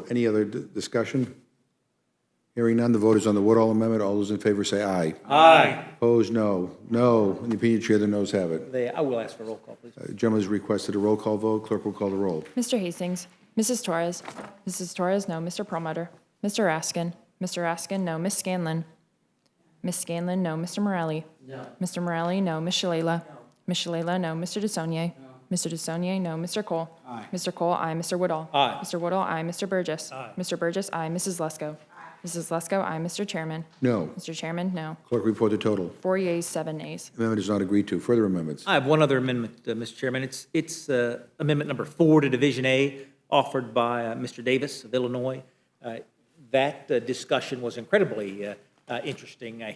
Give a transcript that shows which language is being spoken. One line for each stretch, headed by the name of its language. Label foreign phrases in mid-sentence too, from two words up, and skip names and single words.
English: Any other discussion? Hearing none, the vote is on the Woodall Amendment. All those in favor say aye. Aye. Opposed, no. No. In the opinion of the chair, the noes have it. I will ask for a roll call, please. Gentleman has requested a roll call vote. Clerk will call the roll. Mr. Hastings, Mrs. Torres, Mrs. Torres, no. Mr. Perlmutter, Mr. Raskin, Mr. Raskin, no. Ms. Scanlon, Ms. Scanlon, no. Mr. Morelli, no. Mr. Morelli, no. Ms. Shalala, Ms. Shalala, no. Mr. DeSaulnier, Mr. DeSaulnier, no. Mr. Cole, Aye. Mr. Cole, aye. Mr. Woodall, Aye. Mr. Woodall, aye. Mr. Burgess, Aye. Mr. Burgess, aye. Mrs. Lesko, Mrs. Lesko, aye. Mr. Chairman, No. Mr. Chairman, no. Clerk, report the total. 4 yeas, 7 nays. Amendment is not agreed to. Further amendments? I have one other amendment, Mr. Chairman. It's Amendment Number 4 to Division A, offered by Mr. Davis of Illinois. That discussion was incredibly interesting here.